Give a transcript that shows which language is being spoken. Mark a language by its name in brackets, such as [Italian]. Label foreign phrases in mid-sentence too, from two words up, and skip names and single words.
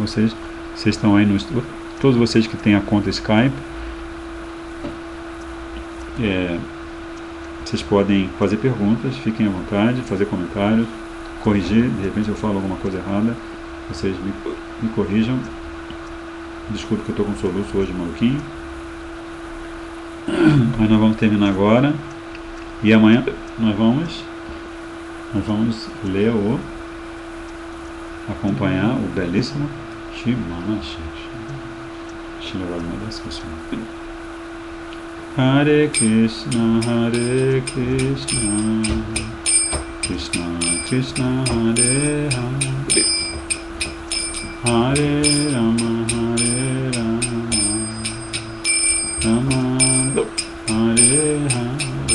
[Portuguese] Vocês estão aí, todos vocês que têm a conta Skype, vocês podem fazer perguntas, fiquem à vontade, fazer comentários, corrigir, de repente eu falo alguma coisa errada, vocês me corrijam. Desculpe que eu estou com soluço hoje maluquinho. Mas nós vamos terminar agora. E amanhã nós vamos ler acompanhar o belíssimo Shimana [Sanskrit] Shri Hare Krishna, Hare Krishna, Krishna Krishna, Hare Hare, Hare Rama, Hare Rama, Rama Hare Hare,